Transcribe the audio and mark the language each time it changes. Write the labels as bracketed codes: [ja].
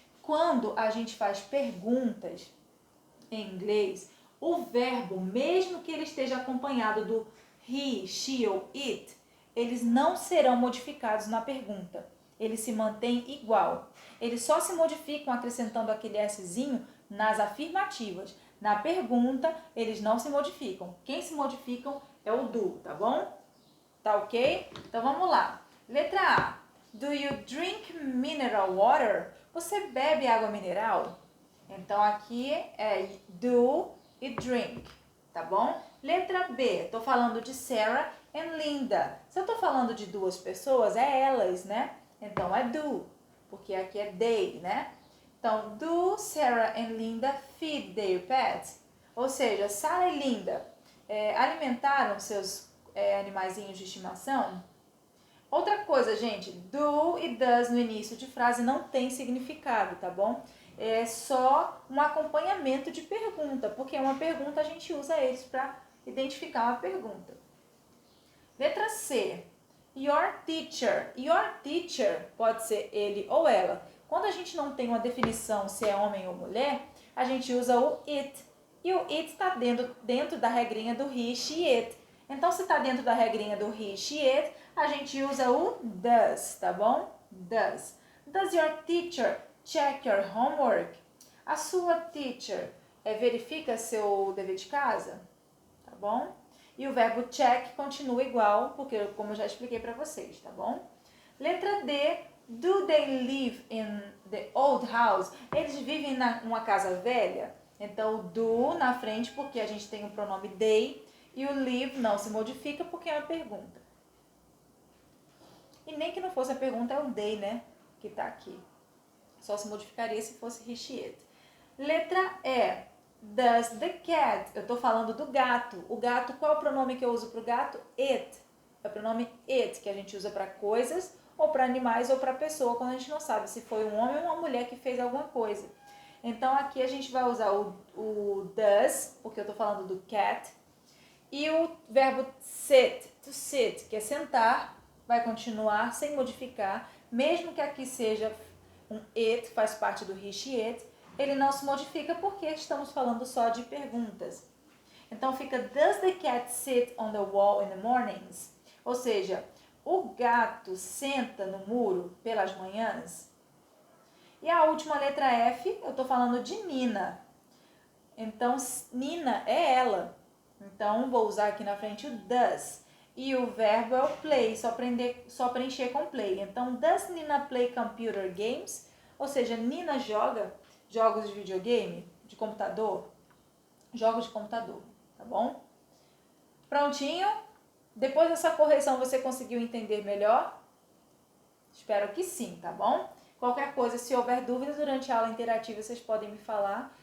[pt] quando a gente faz perguntas em inglês, o verbo, mesmo que ele esteja acompanhado do he, she ou it, eles não serão modificados na pergunta. Eles se mantêm igual. Eles só se modificam acrescentando aquele szinho nas afirmativas. Na pergunta, eles não se modificam. Quem se modificam é o do, tá bom? Tá ok? Então vamos lá. Letra A. [en] Do you drink mineral water? [pt] Você bebe água mineral? Então aqui é do e drink, tá bom? Letra B. Tô falando de Sarah e Linda. Se eu tô falando de duas pessoas, é elas, né? Então é do, porque aqui é they, né? [en] Então, do Sarah and Linda feed their pets? [pt] Ou seja, Sarah e Linda alimentaram seus animaizinhos de estimação? Outra coisa, gente, do e does no início de frase não tem significado, tá bom? É só um acompanhamento de pergunta, porque é uma pergunta, a gente usa eles para identificar uma pergunta. Letra C. Your teacher. Your teacher pode ser ele ou ela. Quando a gente não tem uma definição se é homem ou mulher, a gente usa o it. E o it está dentro da regrinha do he, she, it. Então, se está dentro da regrinha do he, she, it, a gente usa o does, tá bom? [en] Does. Does your teacher check your homework? [pt] A sua teacher verifica seu dever de casa? Tá bom? E o verbo check continua igual, porque como eu já expliquei para vocês, tá bom? Letra D. [en] Do they live in the old house? [pt] Eles vivem numa casa velha? Então, o do na frente, porque a gente tem o pronome they, e o live não se modifica porque é uma pergunta. E nem que não fosse a pergunta, é o they, né? Que tá aqui. Só se modificaria se fosse he, she, it. Letra E. [en] Does the cat? [pt] Eu tô falando do gato. O gato, qual é o pronome que eu uso pro gato? It. É o pronome it, que a gente usa para coisas, ou para animais, ou para pessoa, quando a gente não sabe se foi um homem ou uma mulher que fez alguma coisa. Então, aqui a gente vai usar o does, porque eu tô falando do cat, e o verbo sit, to sit, que é sentar, vai continuar sem modificar, mesmo que aqui seja um it, faz parte do he, she, it, ele não se modifica porque estamos falando só de perguntas. Então fica, [en] does the cat sit on the wall in the mornings? [pt] Ou seja, o gato senta no muro pelas manhãs? E a última letra F, eu estou falando de Nina. Então, Nina é ela. Então, vou usar aqui na frente o does. E o verbo é o play, só preencher com play. [en] Então, does Nina play computer games? [pt] Ou seja, Nina joga jogos de videogame, de computador, jogos de computador, tá bom? Prontinho? Depois dessa correção você conseguiu entender melhor? Espero que sim, tá bom? Qualquer coisa, se houver dúvidas durante a aula interativa, vocês podem me falar.